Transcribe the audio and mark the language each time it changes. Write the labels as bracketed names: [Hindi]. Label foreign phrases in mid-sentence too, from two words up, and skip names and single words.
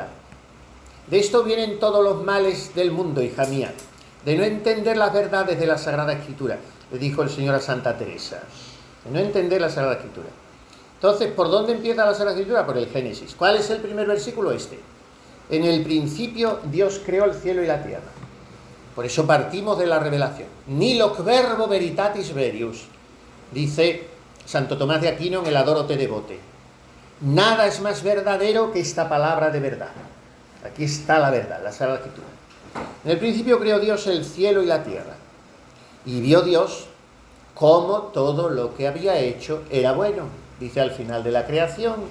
[Spanish] De esto vienen todos los males del mundo, hija mía, de no entender las verdades de la Sagrada Escritura, le dijo el Señor a Santa Teresa, de no entender la Sagrada Escritura. Entonces, ¿por dónde empieza la Sagrada Escritura? Por el Génesis. ¿Cuál es el primer versículo? Este. En el principio Dios creó el cielo y la tierra. Por eso partimos de la revelación. [Latin] Niloc verbo veritatis verius, [Spanish] dice Santo Tomás de Aquino en el Adoro Te Devote. Nada es más verdadero que esta palabra de verdad. Aquí está la verdad, la Sagrada Escritura. En el principio creó Dios el cielo y la tierra. Y vio Dios cómo todo lo que había hecho era bueno, dice al final de la creación.